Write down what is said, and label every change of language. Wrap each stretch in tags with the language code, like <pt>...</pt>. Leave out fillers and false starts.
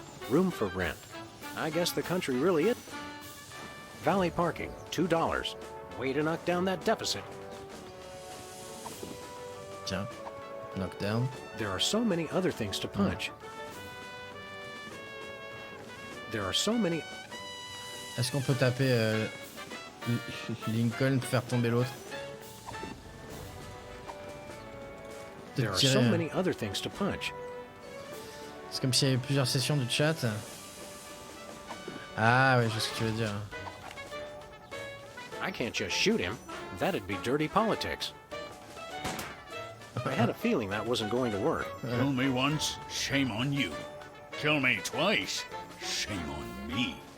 <en>Room for rent. I guess the country really is. Valet parking, $2. Way to knock down that deficit.</en> <fr>Tiens, knockdown.</fr> <en>There are so many other things to punch. There are so many...</en> <fr>Est-ce qu'on peut taper Lincoln pour faire tomber l'autre?</fr> <en>There are so many other things to punch.</en> <fr>C'est comme s'il y avait plusieurs sessions du chat. Ah ouais, je sais ce que tu veux dire.</fr> <en>I can't just shoot him. That'd be dirty politics. I had a feeling that wasn't going to work. Kill me once, shame on you. Kill me twice, shame on me.</en>